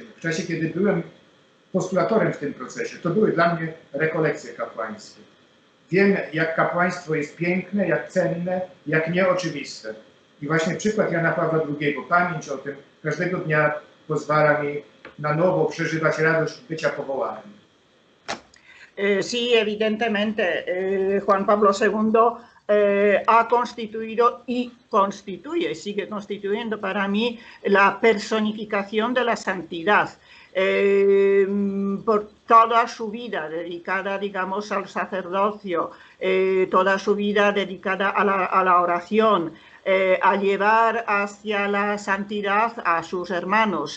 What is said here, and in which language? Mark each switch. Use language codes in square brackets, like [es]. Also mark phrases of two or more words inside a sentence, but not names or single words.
[pl] W czasie, kiedy byłem postulatorem w tym procesie, to były dla mnie rekolekcje kapłańskie. Wiem, jak kapłaństwo jest piękne, jak cenne, jak nieoczywiste. I właśnie przykład Jana Pawła II, pamięć o tym każdego dnia pozwala mi na nowo przeżywać radość bycia powołanym. [es] Sí, evidentemente, Juan Pablo II ha constituido y constituye, sigue constituyendo para mí la personificación de la santidad. Por toda su vida dedicada, digamos, al sacerdocio, toda su vida dedicada a la oración, a llevar hacia la santidad a sus hermanos.